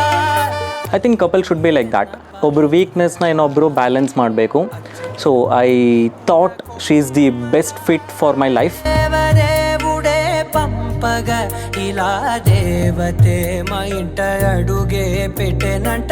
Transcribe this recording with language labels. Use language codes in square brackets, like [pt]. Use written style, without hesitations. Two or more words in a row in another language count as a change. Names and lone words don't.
[en] I think couple should be like that. [kn] ಒಬ್ಬರು ವೀಕ್ನೆಸ್ನ ಇನ್ನೊಬ್ಬರು ಬ್ಯಾಲೆನ್ಸ್ ಮಾಡಬೇಕು. [en] So I thought she is the best fit for my life. [te] ದೇವದೇವುడే పంపగ ఇలా దేవతే మా ఇంట అడుగే పెట్టెనంట.